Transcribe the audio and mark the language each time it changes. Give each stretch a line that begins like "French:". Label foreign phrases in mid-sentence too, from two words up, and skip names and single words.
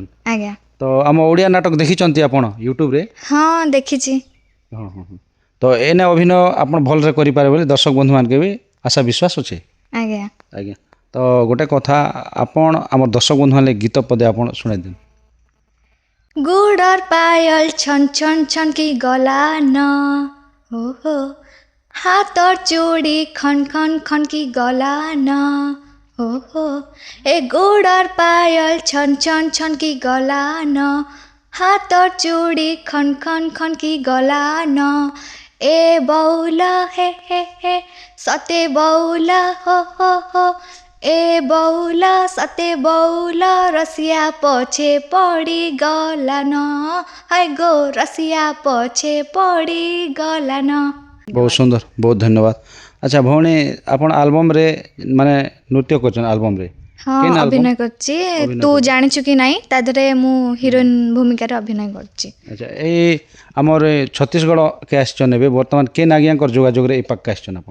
Odia: ଆଜ୍ଞା ତ ଆମ ଓଡ଼ିଆ ନାଟକ ଦେଖିଛନ୍ତି ଆପଣ ୟୁଟ୍ୟୁବରେ ହଁ ଦେଖିଛି ହଁ ହଁ ହଁ ତ ଏନେ ଅଭିନୟ ଆପଣ ଭଲରେ କରିପାରିବେ ବୋଲି ଦର୍ଶକ ବନ୍ଧୁମାନକେ ବି ଆଶା ବିଶ୍ୱାସ ଅଛି ଆଜ୍ଞା ଆଜ୍ଞା ତ ଗୋଟେ କଥା ଆପଣ ଆମର ଦର୍ଶକ ବନ୍ଧୁମାନେ ଗୀତ ପଦେ ଆପଣ ଶୁଣାଇ ଦିଅନ୍ତୁ
Sambalpuri: ଗୁଡର ପାୟଲ ଛନ ଛନ ଛନ କି ଗଲା ନ ହୋ ହାତର ଚୁଡ଼ି ଖନ ଖନ ଖନ କି ଗଲା ନ ହୋ ଏ ଗୁଡର ପାୟଲ ଛନ ଛନ ଛନ କି ଗଲା ନ ହାତର ଚୁଡ଼ି ଖନ ଖନ ଖନ କି ଗଲା ନ ଏ ବଉଲା ହେ ସତେ ବଉଲା ହୋ ଏ ବଉଲା ସତେ ବଉଲା ରସିଆ ପଛେ ପଡ଼ି ଗଲା ନ ହାୟ ଗୋ ରସିଆ ପଛେ ପଡ଼ି ଗଲା ନ
Odia: ବହୁତ ସୁନ୍ଦର ବହୁତ ଧନ୍ୟବାଦ ଆଚ୍ଛା ଭଉଣୀ ଆପଣ ଆଲବମ୍ରେ ମାନେ ନୃତ୍ୟ କରୁଛନ୍ତି ଆଲବମ୍ରେ ହଁ ଅଭିନୟ କରିଛି ତୁ ଜାଣିଛୁ କି ନାଇଁ ତା ଦେହରେ ମୁଁ ହିରୋଇନ୍ ଭୂମିକାରେ ଅଭିନୟ କରିଛି ଆଚ୍ଛା ଏଇ ଆମର ଛତିଶଗଡ଼କେ ଆସିଛନ୍ ଏବେ ବର୍ତ୍ତମାନ କେନ୍ ଆଜ୍ଞାଙ୍କର ଯୋଗାଯୋଗରେ ଏଇ ପାଖକୁ ଆସିଛନ୍ ଆପଣ